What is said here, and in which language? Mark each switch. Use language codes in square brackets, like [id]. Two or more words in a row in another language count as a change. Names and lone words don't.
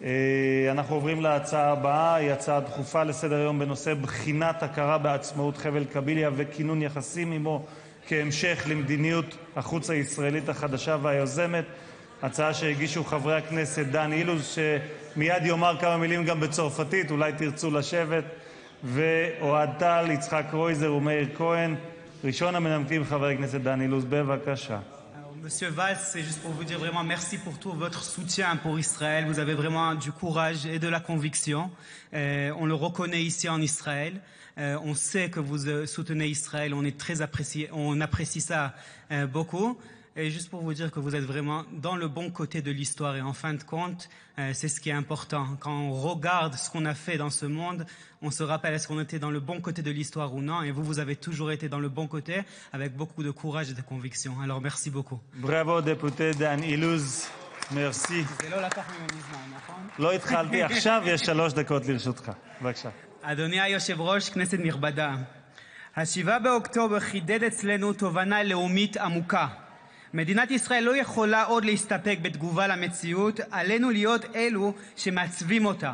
[he] אנחנו עוברים להצעה הבאה, היא הצעה דחופה לסדר היום בנושא בחינת הכרה בעצמאות חבל קביליה וכינון יחסים עמו כהמשך למדיניות החוץ הישראלית החדשה והיוזמת. הצעה שהגישו חברי הכנסת דן אילוז, שמיד יאמר כמה מילים גם בצרפתית, אולי תרצו לשבת, ואוהד טל, יצחק רויזר ומאיר כהן. ראשון המנמקים חבר הכנסת דן אילוז, בבקשה. [fr] Monsieur Valls, c'est juste pour vous dire vraiment merci pour tout votre soutien pour Israël. Vous avez vraiment du courage et de la conviction. On le reconnaît ici en Israël. On sait que vous soutenez Israël. On apprécie ça beaucoup. Et juste pour vous dire que vous êtes vraiment dans le bon côté de l'histoire. Et en fin de compte, c'est ce qui est important. Quand on regarde ce qu'on a fait dans ce monde, on se rappelle est-ce qu'on était dans le bon côté de l'histoire ou non. Et vous avez toujours été dans le bon côté avec beaucoup de courage et de conviction. Alors merci beaucoup. Bravo, député Dan Iluz. Merci. [he] זה לא לקח ממני זמן, נכון? לא התחלתי, עכשיו יש 3 דקות לרשותך. בבקשה. אדוני היושב ראש, כנסת נכבדה. 7 באוקטובר חידד אצלנו תובנה לאומית עמוקה. מדינת ישראל לא יכולה עוד להסתפק בתגובה למציאות, עלינו להיות אלו שמעצבים אותה.